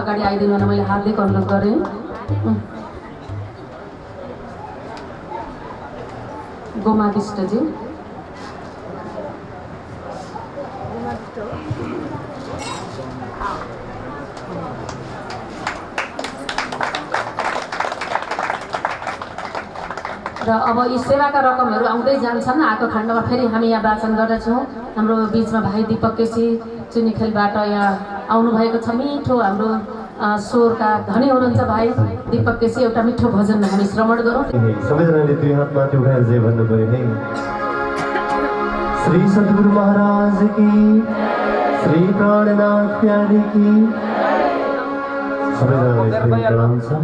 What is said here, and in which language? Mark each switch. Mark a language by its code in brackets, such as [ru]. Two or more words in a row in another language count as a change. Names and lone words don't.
[ne] अगाडि आइदिनु भने मैले हार्दिक अनुरोध गरेँ। गोमा विष्टजी र अब यी सेवाका रकमहरू आउँदै जान्छन्। आएको खण्डमा फेरि हामी यहाँ वाचन गर्दछौँ। हाम्रो बिचमा भाइ दीपक केसी चुनिखेलबाट यहाँ आउनुभएको छ। मिठो हाम्रो स्वरका धनी हुनुहुन्छ भाइ दीपक केसी। एउटा मिठो भजन हामी श्रवण गरौँ। सबैजनाले दुई हात माथि उठाएर जय भन्नु पर्यो है। [hi] श्री सद्गुरु महाराज की, श्री प्राणनाथ प्यारी की। [ne] सबैजनालाई प्रणाम छ।